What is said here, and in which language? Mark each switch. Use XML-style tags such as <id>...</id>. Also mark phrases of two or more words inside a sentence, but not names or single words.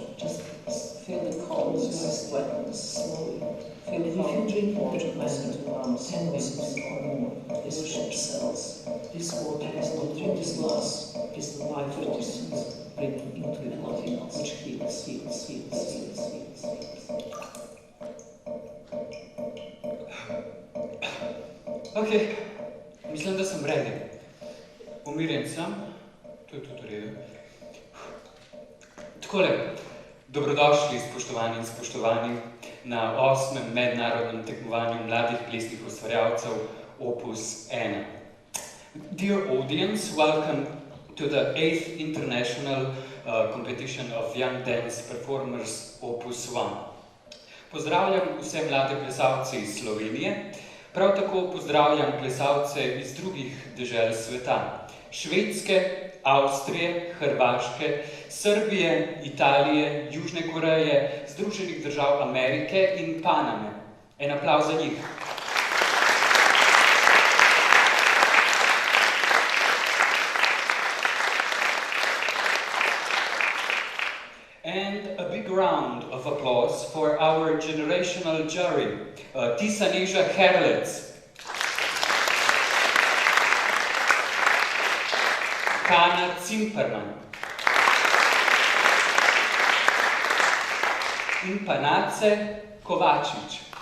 <en>just Feel the coldness, wetness. slowly. Feel If how you drink water water goes and into arms, 10 minutes or more, this this ship cells. This water is not drink this glass, is the life force bringing into your body, which heals.</en> <sl>Ok, mislim, da sem ready. Umirjen sem, to je tudi v redu. Takole, dobrodošli spoštovani in spoštovani na 8. mednarodnem tekmovanju mladih plesnih ustvarjalcev Opus 1.</sl> <en>Dear audience, welcome to the 8th International Competition of Young Dance Performers Opus 1.</en> <sl>Pozdravljam vse mlade plesalce iz Slovenije, prav tako pozdravljam plesalce iz drugih dežel sveta. Švedske, Avstrije, Hrvaške, Srbije, Italije, Južne Koreje, Združenih držav Amerike in Paname. En aplavz za njih.</sl> <en>And a big round of applause for our generational jury,</en> <sl>Tisaneža Herlec, Kana Zimperman in pa Nace Kovačič.</sl>